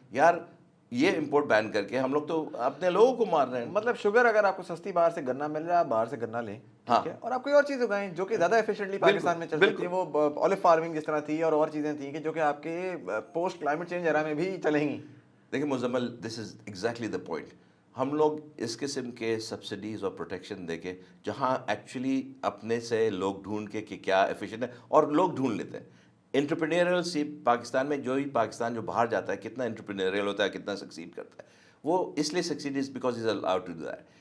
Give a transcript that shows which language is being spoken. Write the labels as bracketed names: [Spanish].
[Urdu] یار یہ امپورٹ بین کر کے ہم لوگ تو اپنے لوگوں کو مار رہے ہیں. مطلب شوگر اگر آپ کو سستی باہر سے گنا مل رہا ہے, باہر سے گنا لیں, ٹھیک ہے, اور آپ کوئی اور چیز اگائیں جو کہ زیادہ ایفیشینٹلی پاکستان میں چل سکتی ہے. وہ اولیو فارمنگ جس طرح تھی اور چیزیں تھیں کہ جو کہ آپ کے پوسٹ کلائمیٹ چینج ایرا میں بھی چلیں گی. دیکھیں [English] Muzammil, this is exactly the point. [Urdu] ہم لوگ اس قسم کے سبسڈیز اور پروٹیکشن دے کے جہاں ایکچولی اپنے سے لوگ ڈھونڈ کے کہ کیا ایفیشینٹ ہے, اور لوگ ڈھونڈ لیتے ہیں. انٹرپرینیریل سی پاکستان میں پاکستان جو باہر جاتا ہے کتنا انٹرپرینیریل ہوتا ہے, کتنا سکسیڈ کرتا ہے, وہ اس لیے [English] Succeed is because is allowed to do that.